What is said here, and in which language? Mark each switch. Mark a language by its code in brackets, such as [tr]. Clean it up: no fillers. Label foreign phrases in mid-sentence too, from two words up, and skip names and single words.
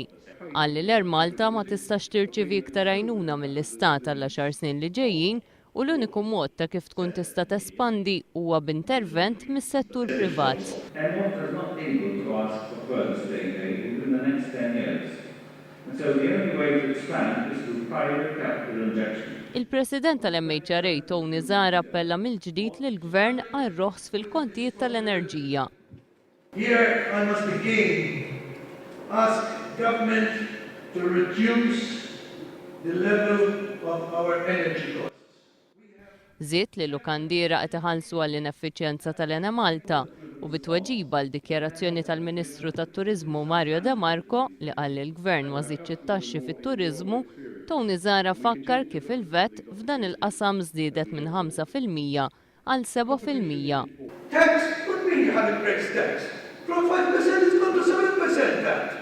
[mt] Qal li l-Air Malta ma tistax tirċievi iktar għajnuna mill-istat għall-10 snin li ġejjin u l-uniku mod ta' kif tkun tista' tespandi huwa b'intervent mis-settur privat. Il-President tal-MHRA Tony Zara appella mill-ġdid lill-Gvern għal roħs fil-kontijiet tal-enerġija. [en] Here I must again ask government to reduce the level of our energy costs. [mt] Żied li Lukandira qed iħallsu għall-ineffiċjenza tal-Ena Malta u bitweġiba l-dikjarazzjoni tal-Ministru tat-Turiżmu Mario De Marco li qal li l-Gvern ma żidx it-taxxi fit-turiżmu, Tony Zara fakkar kif il-vet f'dan il-qasam żdiedet minn 5% għal 7%. [en] Tax, what mean you haven't raised tax? From 5% it's gone to 7% tax.